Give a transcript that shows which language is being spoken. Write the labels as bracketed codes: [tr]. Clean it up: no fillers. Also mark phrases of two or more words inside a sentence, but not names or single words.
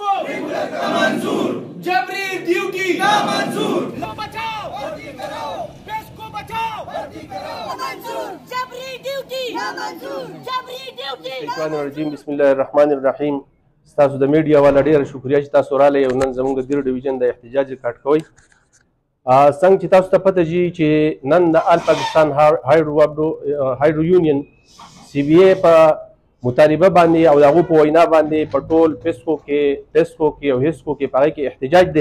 [hi] जबरी ड्यूटी ना मंजूर, लो बचाओ भर्ती कराओ, देश को बचाओ भर्ती कराओ, मंजूर जबरी ड्यूटी ना मंजूर, जबरी ड्यूटी [ar] شیطان الرجیم. بسم الله الرحمن الرحیم. [ps] تاسو د میډیا والا ډیره شکریا چې تاسو رااله یو نن زموږ د ګیر ډیویژن د احتجاج ریکارډ کوي. څنګه چې تاسو ته پته جي چې نن د آل پاکستان هایډرو یونین سی بی ای په مطالبه باندې او د هغو په وینا باندې په ټول فیسکو کې او هیسکو کې په هغې کې احتجاج دی.